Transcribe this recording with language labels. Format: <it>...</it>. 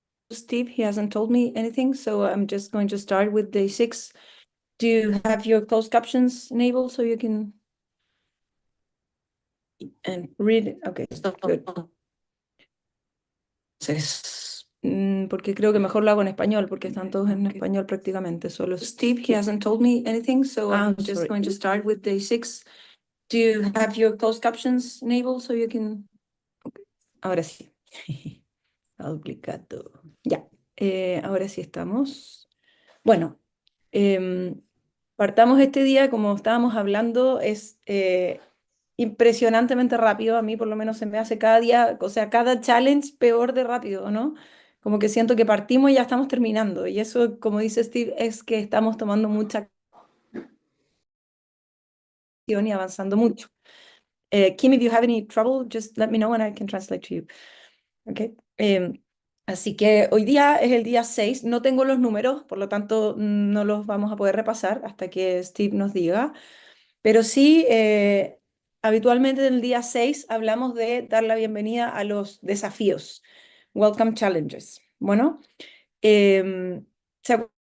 <en>Steve, he hasn't told me anything, so I'm just going to start with day 6. Do you have your closed captions enabled so you can read it? Okay, good.</en> <es>Entonces, porque creo que mejor lo hago en español, porque están todos en español prácticamente.</es> <en>Solo Steve, he hasn't told me anything, so I'm just going to start with day 6. Do you have your closed captions enabled so you can...</en> <es>Okay. Ahora sí. Ha duplicado. Ya, ahora sí estamos. Bueno, partamos este día, como estábamos hablando, es impresionantemente rápido. A mí por lo menos se me hace cada día, o sea, cada challenge peor de rápido, ¿no? Como que siento que partimos y ya estamos terminando. Y eso, como dice Steve, es que estamos tomando mucha acción y avanzando mucho.</es> <en>Kim, if you have any trouble, just let me know and I can translate to you.</en> <es>Okay. Así que hoy día es el día 6. No tengo los números, por lo tanto no los vamos a poder repasar hasta que Steve nos diga. Pero sí, habitualmente en el día 6 hablamos de dar la bienvenida a los desafíos.</es> <en>Welcome challenges.</en> <es>Bueno, ¿se acuerdan?</es>